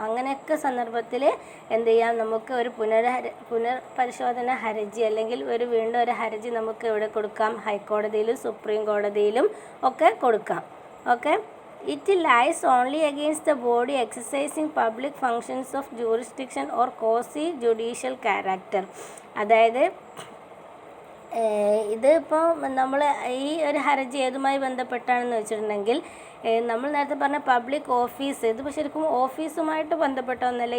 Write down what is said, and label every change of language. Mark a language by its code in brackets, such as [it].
[ml] അങ്ങനെയൊക്കെ സന്ദർഭത്തിൽ എന്ത് ചെയ്യാം, നമുക്ക് ഒരു പുനർപരിശോധന ഹർജി അല്ലെങ്കിൽ വീണ്ടും ഒരു ഹർജി നമുക്ക് എവിടെ കൊടുക്കാം, ഹൈക്കോടതിയിലും സുപ്രീം കോടതിയിലും ഒക്കെ കൊടുക്കാം. Okay. [en] It lies only against the body exercising public functions of jurisdiction or quasi-judicial character. [ml] അതായത് ഇതിപ്പോൾ നമ്മൾ ഈ ഒരു ഹർജി ഏതുമായി ബന്ധപ്പെട്ടാണെന്ന് വെച്ചിട്ടുണ്ടെങ്കിൽ നമ്മൾ നേരത്തെ പറഞ്ഞ പബ്ലിക് ഓഫീസ് ഇതിപ്പോൾ ശരിക്കും ഓഫീസുമായിട്ട് ബന്ധപ്പെട്ട ഒന്നല്ല.